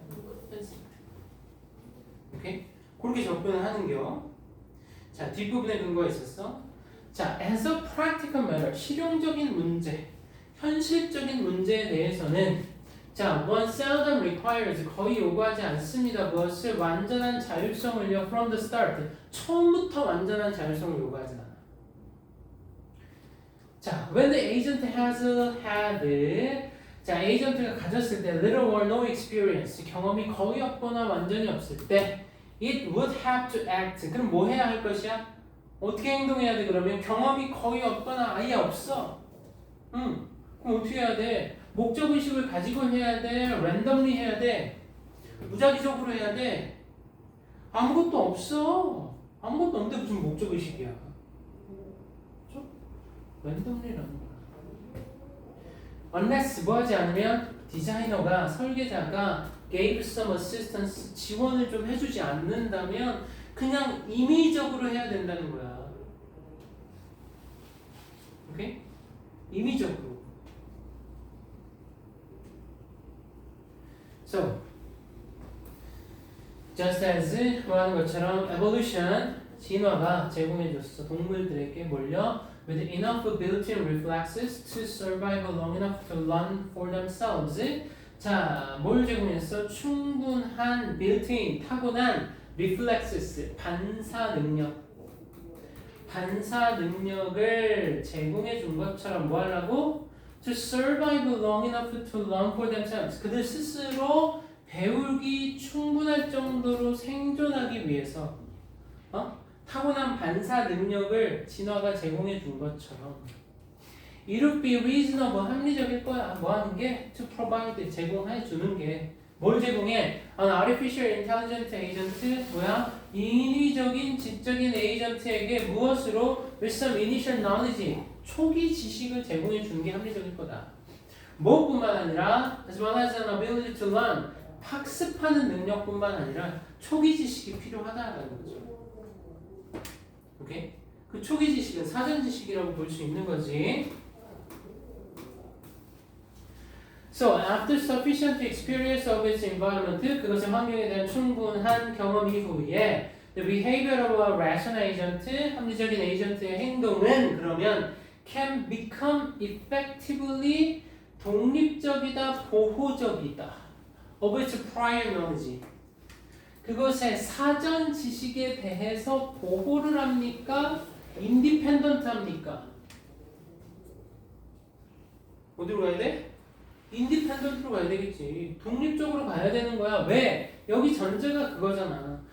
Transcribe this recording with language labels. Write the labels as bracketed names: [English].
[Korean] compensate. 오케이? 그렇게 접근을 하는겨. 자, 뒷부분에 근거가 있었어. 자, [English] as a practical matter, [Korean] 실용적인 문제, 현실적인 문제에 대해서는 자, [English] one seldom requires, [Korean] 거의 요구하지 않습니다. 무엇을? 완전한 자율성을요, [English] from the start. [Korean] 처음부터 완전한 자율성을 요구하지 않아. [English] 자, when the agent has had, [Korean] 자, 에이전트가 가졌을 때 [English] little or no experience, [Korean] 경험이 거의 없거나 완전히 없을 때 [English] it would have to act. [Korean] 그럼 뭐 해야 할 것이야? 어떻게 행동해야 돼? 그러면 경험이 거의 없거나 아예 없어. 그럼 어떻게 해야 돼? 목적의식을 가지고 해야 돼? 랜덤리 해야 돼? 무작위적으로 해야 돼? 아무것도 없어. 아무것도 없는데 무슨 목적의식이야? 그렇죠? 랜덤리라는 거야. Unless 뭐 하지 않으면 디자이너가, 설계자가 [English] gave some assistance, [Korean] 지원을 좀 해주지 않는다면 그냥 임의적으로 해야 된다는 거야. 오케이? 임의적으로. [English] So, just as [Korean] 뭐 하는 것처럼 evolution, 진화가 제공해줬어. 동물들에게 뭘요? [English] With enough built-in reflexes to survive long enough to learn for themselves. [Korean] 자, 뭘 제공했어? 충분한 built-in, 타고난 reflexes, 반사 능력. 반사 능력을 제공해 준 것처럼 뭐 하려고? [English] To survive long enough to learn for themselves. [Korean] 그들 스스로 배우기 충분할 정도로 생존하기 위해서 타고난 반사 능력을 진화가 제공해 준 것처럼 [English] It would be reasonable, [Korean] 합리적일 거야. 뭐 하는 게? [English] To provide, [Korean] 제공해 주는 게. 뭘 제공해? [English] An artificial intelligent agent, [Korean] 뭐야? 인위적인 지적인 에이전트에게 무엇으로? [English] With some initial knowledge, [Korean] 초기 지식을 제공해 주는 게 합리적일 거다. 뭐뿐만 아니라 [English] as well as an ability to learn, [Korean] 학습하는 능력뿐만 아니라 초기 지식이 필요하다라는 거죠. 오케이? 그 초기 지식은 사전 지식이라고 볼 수 있는 거지. [English] So after sufficient experience of its environment, [Korean] 그것의 환경에 대한 충분한 경험 이후에 [English] the behavior of a rational agent, [Korean] 합리적인 에이전트의 행동은 그러면 [English] can become effectively [Korean] 독립적이다, 보호적이다. [English] of its prior knowledge. [Korean] 그것의 사전 지식에 대해서 보호를 합니까? 인디펜던트 합니까? 어디로 가야 돼? 인디펜던트로 가야 되겠지. 독립적으로 가야 되는 거야. 왜? 여기 전제가 그거잖아.